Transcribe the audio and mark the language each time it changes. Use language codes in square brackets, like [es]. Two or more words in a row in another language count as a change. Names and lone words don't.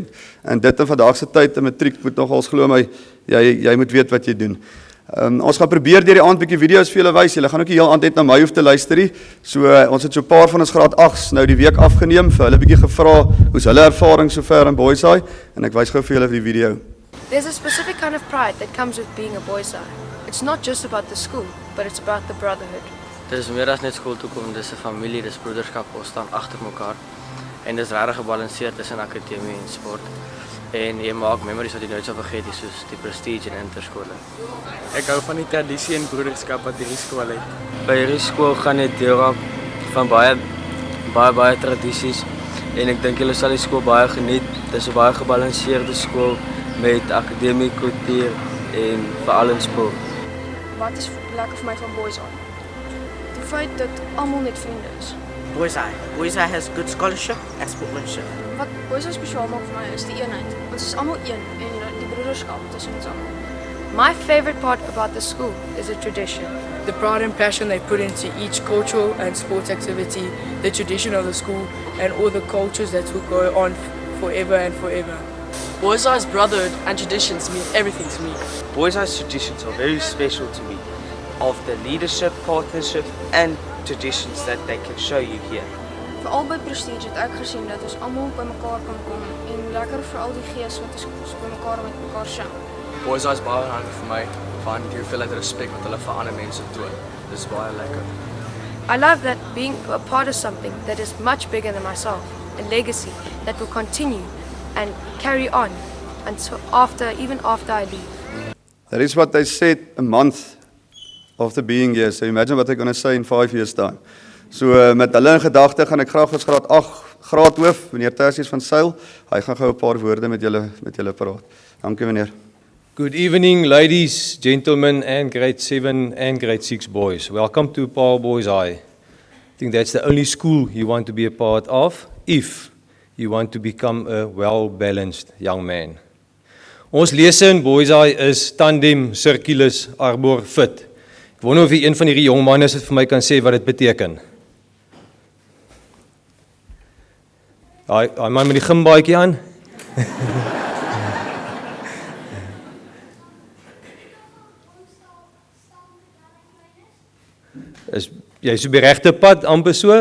[af] En dit in vandag se tyd in matriek moet nogals glo my, jy moet weet wat jy doen. Ons gaan probeer deur die aand 'n bietjie video's vir julle wys. Julle gaan ook die heel aand net na my hoef te luister nie. So ons het so 'n paar van ons graad 8s nou die week afgeneem vir hulle 'n bietjie gevra hoe's hulle ervaring sover in Boys High en ek wys gou vir julle die video. [en] There's a specific kind of pride that comes with being a Boys High. It's not just about the school, but it's about the brotherhood. [af] Dit is meer as net skool toe kom, dis 'n familie, dis broederskap, ons staan agter mekaar. En dis regtig gebalanseerd tussen akademie en sport. En jy maak memories wat jy nooit sal vergeet nie, soos die prestige en interskole. Ek hou van die tradisie en broederskap wat hierdie skool het. By hierdie skool gaan jy deel raak van baie tradisies en ek dink julle sal die skool baie geniet. Dis 'n baie gebalanseerde skool met akademie, kultuur en veral in sport. Wat is lekker vir my van Boys High? Die feit dat almal net vriende is. Boys High. [en] Boys High has good scholarship and sportsmanship. [af] Wat Boys High spesiaal maak vir my is die eenheid. Ons is almal een en die broederskap tussen ons almal. [en] My favorite part about the school is the tradition. The pride and passion they put into each cultural and sports activity, the tradition of the school, and all the cultures that will go on forever and forever. Boys High's brotherhood and traditions mean everything to me. Boys High's traditions are very special to me, of the leadership, partnership, and traditions that they can show you here. Vir albei prestige het ek gesien dat ons almal bymekaar kan kom en lekker vir al die gees wat ons bymekaar met mekaar show. [af] Boys High's baie belangrik vir my, van die hoeveelheid respek wat hulle vir ander mense toon. Dis baie lekker. [en] I love that being a part of something that is much bigger than myself, a legacy that will continue and carry on until even after I leave. That is what they said a month after being here. So imagine what they're going to say in 5 years time. [af] So met hulle in gedagte gaan ek graag ons graad 8 graadhoof, meneer Tersius van Sail, hy gaan gou 'n paar woorde met julle praat. Dankie meneer. [en] Good evening, ladies, gentlemen, and grade 7 and grade 6 boys. Welcome to Paarl Boys High. I think that's the only school you want to be a part of if you want to become a well-balanced young man. [af] Ons lesse in Boys High is [la] tandem, circulus, arbor, fit. [af] Ek wonder of een van hierdie jong manne dit vir my kan sê wat dit beteken. Hy man met die gimbaadjie aan. Jy is op die regte pad, amper so.